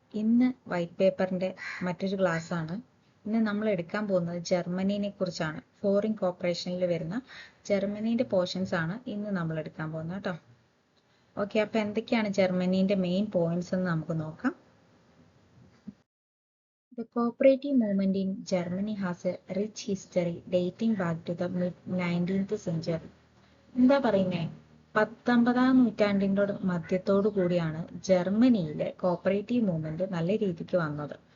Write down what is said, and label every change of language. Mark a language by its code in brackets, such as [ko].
[ml] ഇന്ന് വൈറ്റ് പേപ്പറിന്റെ മറ്റൊരു ക്ലാസ് ആണ്. ഇന്ന് നമ്മൾ എടുക്കാൻ പോകുന്നത് ജർമ്മനിയെ കുറിച്ചാണ്. ഫോറിൻ കോർപ്പറേഷനിൽ വരുന്ന ജർമ്മനിയുടെ പോർഷൻസ് ആണ് ഇന്ന് നമ്മൾ എടുക്കാൻ പോകുന്നത് കേട്ടോ. ഓക്കെ, അപ്പൊ എന്തൊക്കെയാണ് ജർമ്മനിയുടെ മെയിൻ പോയിന്റ്സ് എന്ന് നമുക്ക് നോക്കാം. [en] The cooperative movement in Germany has a rich history dating back to the mid-19th century. [ml] എന്താ പറയുന്നേ, 19-ാം നൂറ്റാണ്ടിൻ്റെ മധ്യത്തോടു കൂടിയാണ് ജർമ്മനിയിലെ കോപ്പറേറ്റീവ് മൂവ്മെന്റ് നല്ല രീതിക്ക് വന്നത്.